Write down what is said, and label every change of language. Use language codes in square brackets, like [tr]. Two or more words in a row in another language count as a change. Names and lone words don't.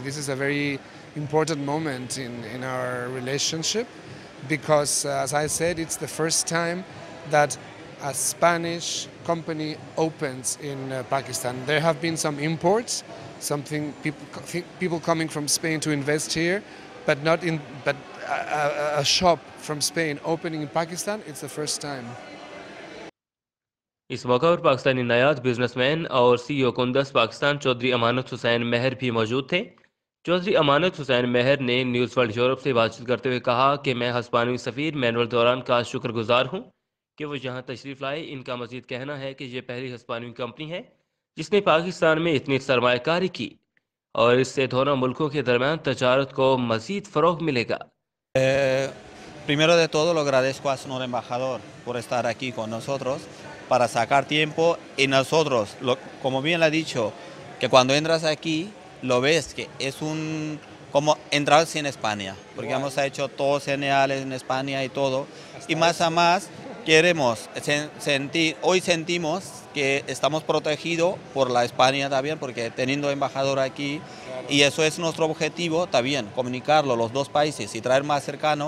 [en] This is a very important moment in our relationship because, as I said, it's the first time that a Spanish company opens in Pakistan. There have been some imports, people coming from Spain to invest here, but not in a shop from Spain opening in Pakistan. It's the first time. [ur] اس موقع پر پاکستانی نائب بزنس مین اور سی ای او کندس پاکستان چوہدری امانت حسین مہر بھی موجود تھے. چوہدری امانت حسین مہر نے نیوز ورلڈ یورپ سے بات چیت کرتے ہوئے کہا کہ میں ہسپانوی سفیر مینوئل دوران کا شکرگزار ہوں کہ وہ یہاں تشریف لائے. ان کا مزید کہنا ہے کہ یہ پہلی ہسپانوی کمپنی ہے جس نے پاکستان میں اتنی سرمایہ کاری کی اور اس سے دونوں ملکوں کے درمیان تجارت کو مزید فروغ ملے گا. [es] Primero de todo, lo agradezco al señor embajador por estar aquí con nosotros para sacar tiempo y nosotros, como bien le ha dicho, que cuando entras aquí lo ves que es como entrar en España, porque hemos hecho todos geniales en España y todo, y más a más queremos hoy sentimos que estamos protegidos por la España también, porque teniendo embajador aquí, y eso es nuestro objetivo también, comunicarlo los dos países y traer más cercano.